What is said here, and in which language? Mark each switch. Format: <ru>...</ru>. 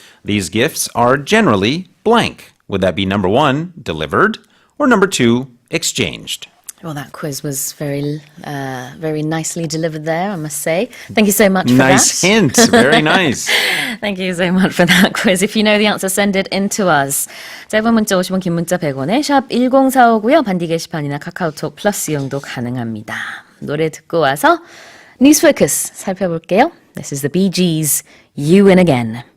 <en>These gifts are generally blank. Would that be number 1, delivered, or number 2, exchanged? Well, that quiz was very nicely delivered there, I must say. Thank you so much for that. Nice hint. Very nice. Thank you so much for that quiz. If you know the answer, send it in to us.</en> <ko>짧은 문자 50원, 긴 문자 100원에 샵 1045고요. 반디 게시판이나 카카오톡 플러스 이용도 가능합니다. 노래 듣고 와서 뉴스 포커스 살펴볼게요.</ko> <en>This is the Bee Gees, You Win Again.</en>